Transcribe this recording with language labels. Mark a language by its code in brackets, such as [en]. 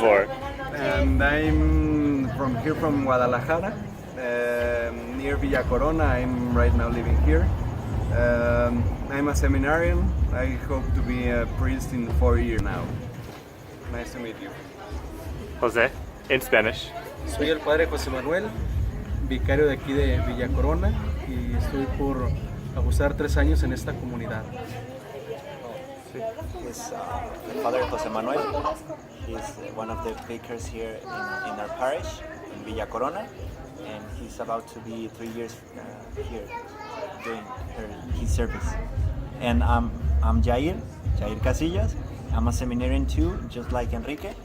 [es] favor. [en] and I'm from Guadalajara, near Villa Corona. I'm right now living here. I'm a seminarian. I hope to be a priest in 4 years now. Nice to meet you. Jose, in Spanish. [es] Soy el padre José Manuel, vicario de aquí de Villa Corona, y estoy por ajustar 3 años en esta comunidad. [en] He's Father Jose Manuel. He's one of the vicars here in our parish, in Villa Corona, and he's about to be 3 years here doing his service. And I'm Jair Casillas. I'm a seminarian too, just like Enrique.